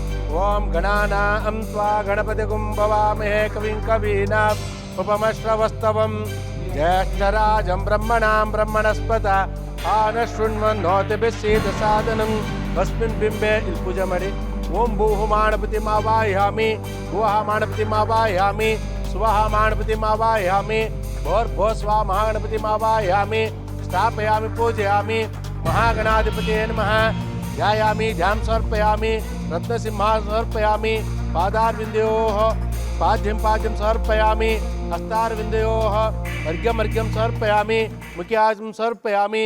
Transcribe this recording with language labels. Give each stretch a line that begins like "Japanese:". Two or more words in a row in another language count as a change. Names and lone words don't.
Sanskrit: ಓಂ ಗಣಾನಾಂ ತ್ವಾ ಗಣಪತಿಗುಂ ಭವಾಮಹೇ ಕವಿಂ ಕವೀನಾಂ ಉಪಮಶ್ರವಸ್ತವಂ ಜ್ಯೇಷ್ಠರಾಜಂ ಬ್ರಹ್ಮಣಾಂ ಬ್ರಹ್ಮಣಸ್ಪತ ಆನಶೃಣ್ವನ್ನೋತಿಭಿः ಸಾಧನಂ ತಸ್ಮಿನ್ ಬಿಂಬೆ
Kannada: ಇಲ್ಲಿ ಪೂಜೆ ಮಾಡಿ.
Sanskrit: ಓಂ ಭೂಃ ಮಾಣಪತಿಮಾವಾಹಯಾಮಿ ಭುವಃ ಮಾಣಪತಿಮಾವಾಹಯಾಮಿ ಸ್ವಃ ಮಾಣಪತಿಮಾವಾಹಯಾಮಿ ಭೋರ್ಭೋ ಸ್ವಾ ಮಹಾಗಣಪತಿಮಾವಾಹಯಾಮಿ ಸ್ಥಾಪಯಾಮಿ ಪೂಜಯಾಮಿ. महागणाधिपतये नमः. ध्यायामि ध्यान समर्पयामि रत्नसिंहासनं समर्पयामि. पादारविन्दयोः पाद्यं समर्पयामि. हस्तारविन्दयोः अर्घ्यं समर्पयामि. मुख्यासनं समर्पयामि.